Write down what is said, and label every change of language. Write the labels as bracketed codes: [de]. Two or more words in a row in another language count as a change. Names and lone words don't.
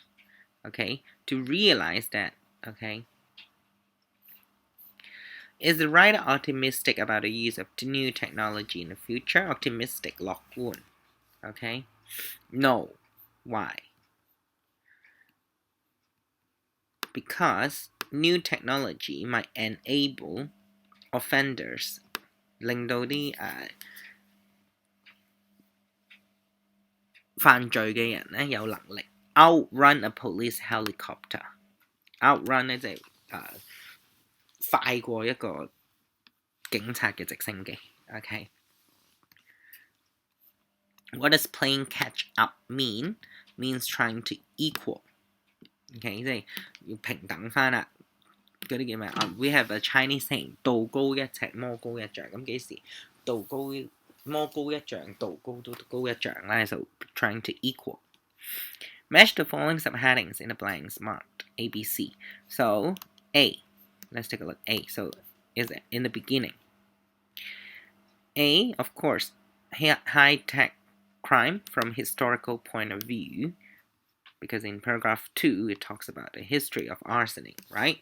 [en] Okay, to realize that, okay, is the writer optimistic about the use of new technology in the future? Optimistic, [yue] 樂觀. [en] Okay, no. Why? Because new technology might enable offenders [yue] 令到啲犯罪嘅人咧有能力 [en] outrun a police helicopter. [yue] Outrun 咧即係快過一個警察嘅直升機。Okay. [en] What does playing catch up mean? Means trying to equal. [yue] Okay, 即係要平等翻啦。嗰啲叫咩 [en] ？We have a Chinese saying [yue] 道高一尺，魔高一丈。咁幾時道高魔高一丈，道高都高一丈咧 ？ [en] So trying to equal. Match the following subheadings in the blanks marked A, B, C. So A, let's take a look. A, so is it in the beginning? A, of course, high-tech crime from historical point of view, because in paragraph 2 it talks about the history of arsonic, right?